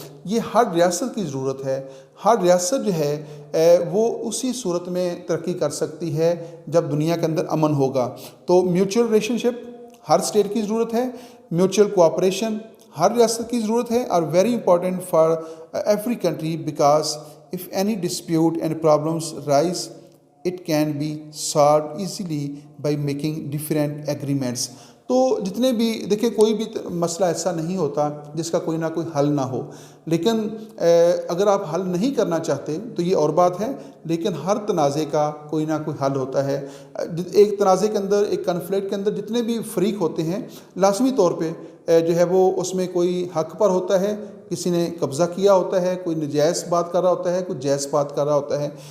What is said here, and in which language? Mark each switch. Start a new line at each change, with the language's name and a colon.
Urdu: یہ ہر ریاست کی ضرورت ہے۔ ہر ریاست جو ہے وہ اسی صورت میں ترقی کر سکتی ہے جب دنیا کے اندر امن ہوگا۔ تو میوچل ریلیشن شپ ہر اسٹیٹ کی ضرورت ہے، میوچل کوآپریشن ہر ریاست کی ضرورت ہے، اور
English: Very important for every country because if any dispute and problems rise, it can be solved easily by making different agreements.
Urdu: تو جتنے بھی دیکھیں کوئی بھی مسئلہ ایسا نہیں ہوتا جس کا کوئی نہ کوئی حل نہ ہو، لیکن اگر آپ حل نہیں کرنا چاہتے تو یہ اور بات ہے، لیکن ہر تنازع کا کوئی نہ کوئی حل ہوتا ہے۔ ایک تنازع کے اندر، ایک کنفلکٹ کے اندر جتنے بھی فریق ہوتے ہیں لازمی طور پہ جو ہے وہ اس میں کوئی حق پر ہوتا ہے، کسی نے قبضہ کیا ہوتا ہے، کوئی نجائز بات کر رہا ہوتا ہے، کوئی جائز بات کر رہا ہوتا ہے،